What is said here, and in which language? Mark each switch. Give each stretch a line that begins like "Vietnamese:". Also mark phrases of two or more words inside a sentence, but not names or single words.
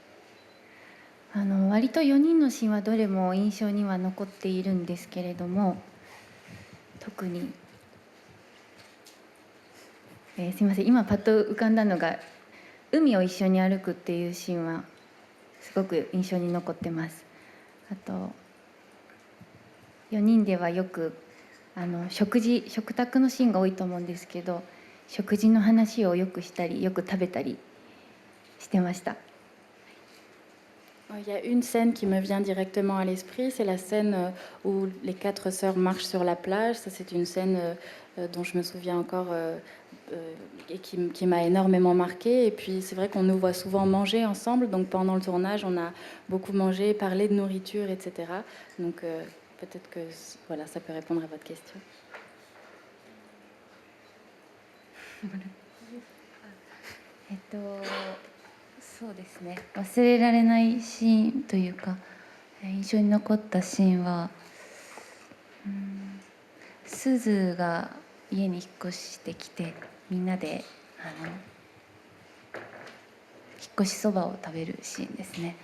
Japanese: 割と4人のシーンはどれも印象には残っているんですけれども、特に、すいません、今パッと浮かんだのが海を一緒に歩くっていうシーンはすごく印象に残ってます。あと4人ではよく食卓のシーンが多いと思うんですけど、食事の話をよくしたりよく食べたりしてました。
French: Il y a une scène qui me vient directement à l'esprit, c'est la scène où les 4 sœurs marchent sur la plage. Ça, c'est une scène dont je me souviens encore et qui m'a énormément marquée. Et puis, c'est vrai qu'on nous voit souvent manger ensemble. Donc, pendant le tournage, on a beaucoup mangé, parlé de nourriture, etc. Donc, peut-être que voilà, ça peut répondre à votre question.
Japanese: そうですね、忘れられないシーンというか印象に残ったシーンは、すずが家に引っ越してきてみんなで引っ越しそばを食べるシーンですね。